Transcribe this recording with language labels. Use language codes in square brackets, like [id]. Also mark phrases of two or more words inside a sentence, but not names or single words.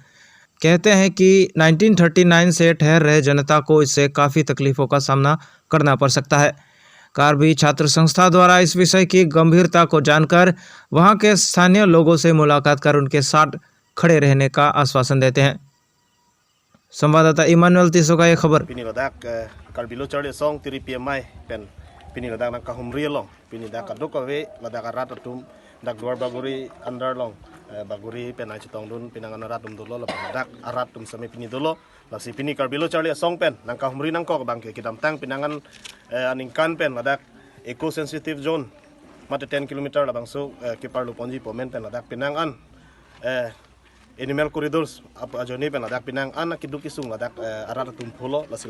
[hi] कहते हैं कि 1939 से ठहर रहे जनता को इससे काफ़ी तकलीफ़ों का सामना करना पड़ सकता है। कार्बी छात्र संस्था द्वारा इस विषय की गंभीरता को जानकर वहां के स्थानीय लोगों से मुलाकात कर उनके साथ खड़े रहने का आश्वासन देते हैं। संवाददाता इमानुएल तीसो का ये खबर। [mjw] baguri pen ai chitong dun pinangan rat dum dolo dak arat dum sami pini dolo lasi pini karbilo charli song pen nangka humri nangko bang ke kidam tang pinangan aningkan pen ladak [en] eco sensitive zone [mjw] mate 10 km la bang so ke parlo ponji pomen pen ladak pinangan [en] animal corridors [mjw] apa ajoni pen ladak pinangan kiduki sung ladak arat tum pholo lasi